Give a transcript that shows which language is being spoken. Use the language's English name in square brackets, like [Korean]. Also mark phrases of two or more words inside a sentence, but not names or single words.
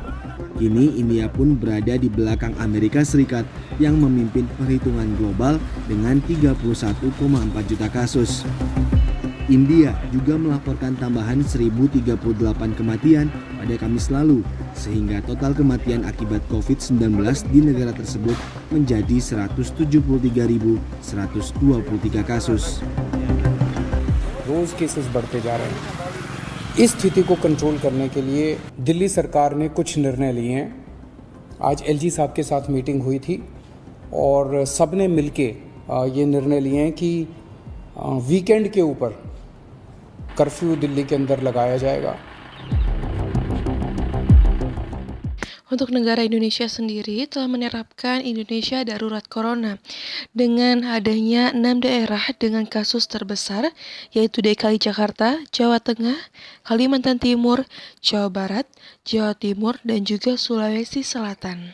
[Indonesian] Kini India pun berada di belakang Amerika Serikat yang memimpin perhitungan global dengan 31,4 juta kasus. India juga melaporkan tambahan 1.038 kematian pada Kamis lalu, sehingga total kematian akibat COVID-19 di negara tersebut menjadi 173.123 kasus. [Hindi] रोज केसेस बढ़ते जा रहे हैं। इस स्थिति को कंट्रोल करने के लिए दिल्ली सरकार ने कुछ निर्णय लिए हैं। आज एलजी साहब के साथ मीटिंग हुई थी और सबने मिलके ये निर्णय लिए हैं कि वीकेंड के ऊपर कर्फ्यू दिल्ली के अंदर लगाया जाएगा। [Indonesian] Untuk negara Indonesia sendiri telah menerapkan Indonesia Darurat Corona dengan adanya 6 daerah dengan kasus terbesar, yaitu DKI Jakarta, Jawa Tengah, Kalimantan Timur, Jawa Barat, Jawa Timur, dan juga Sulawesi Selatan.